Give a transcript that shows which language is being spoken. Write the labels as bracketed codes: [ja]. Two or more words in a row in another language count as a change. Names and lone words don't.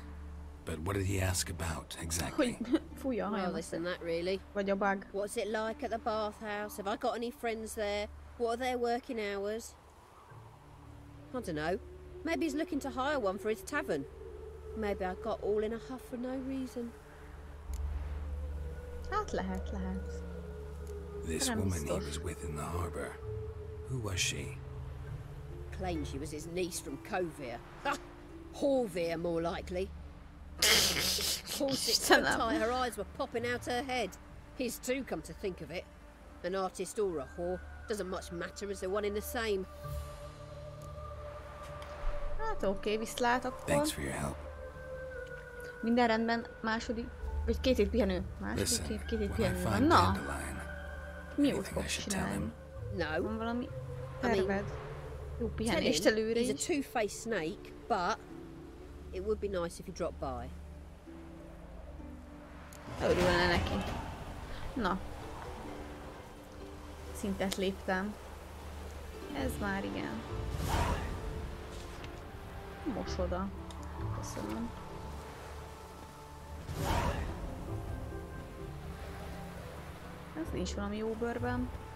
[en] But what did he ask about, exactly? Well, this and that, really. What's it like at the bathhouse? Have I got any friends there? What are their working hours? I don't know. Maybe he's looking to hire one for his tavern. Maybe I got all in a huff for no reason. [hu] Hát lehet. [en] This woman he was with in the harbour. Who was she? Claimed she was his niece from Kovir. Ha! Horvir, more likely. Horse it so tight, her eyes were popping out her head. His too, come to think of it. An artist or a whore. Doesn't much matter as they're one in the same. [hu] Hát oké, viszlát akkor. [en] Thanks for your help. [hu] Minden rendben, második... Vagy 2 hét pihenő. Második két hét pihenő van. Na! Mi jót fogsz csinálni? [en] No. [hu] Van valami terved? Jó pihenést előre is. [en] He's a two-faced snake, but it would be nice if you dropped by. [hu] Örülne neki. Na. Szintet léptem. Ez már igen. Mosoda. Köszönöm. Ez nincs valami jó bőrben.